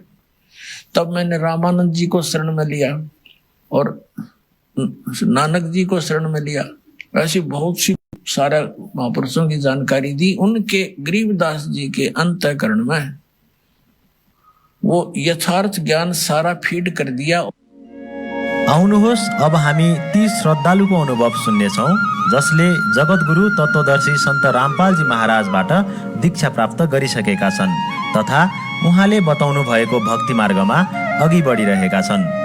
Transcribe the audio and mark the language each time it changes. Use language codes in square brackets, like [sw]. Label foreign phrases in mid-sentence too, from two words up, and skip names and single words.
[hi] तब मैंने रामानंद जी को शरण में लिया और नानक जी को शरण में लिया। ऐसी बहुत सी सारा महापुरुषों की जानकारी दी। उनके गरीबदास जी के अंतःकरण में वो यथार्थ ज्ञान सारा फीड कर दिया। [ne] आउनुहोस् अब हामी ती श्रद्धालुको अनुभव सुन्नेछौँ जसले जगद्गुरु तत्त्वदर्शी सन्त रामपालजी महाराजबाट दीक्षा प्राप्त गरिसकेका छन् तथा उहाँले बताउनु भएको भक्ति मार्गमा अघि बढिरहेका छन्।